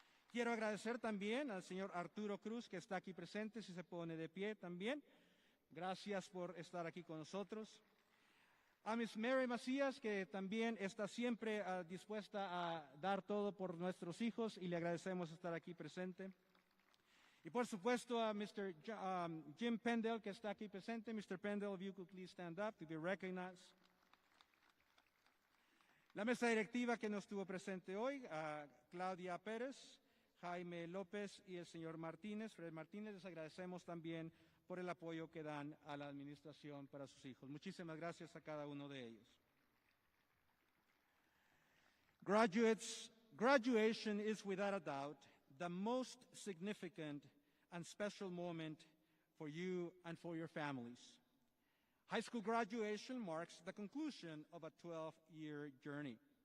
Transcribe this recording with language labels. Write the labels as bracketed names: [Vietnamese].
[Spanish] Quiero agradecer también al señor Arturo Cruz, que está aquí presente, si se pone de pie también. Gracias por estar aquí con nosotros. A Miss Mary Macías, que también está siempre dispuesta a dar todo por nuestros hijos y le agradecemos estar aquí presente. Y por supuesto a Mr. Jim Pendle, que está aquí presente. Mr. [English] Pendle, if you could please stand up to be recognized. [Spanish] La mesa directiva que no estuvo presente hoy, a Claudia Pérez, Jaime López y el señor Martínez, Fred Martínez, les agradecemos también por el apoyo que dan a la administración para sus hijos. Muchísimas gracias a cada uno de ellos. [English] Graduates, graduation is without a doubt the most significant and special moment for you and for your families. High school graduation marks the conclusion of a 12-year journey.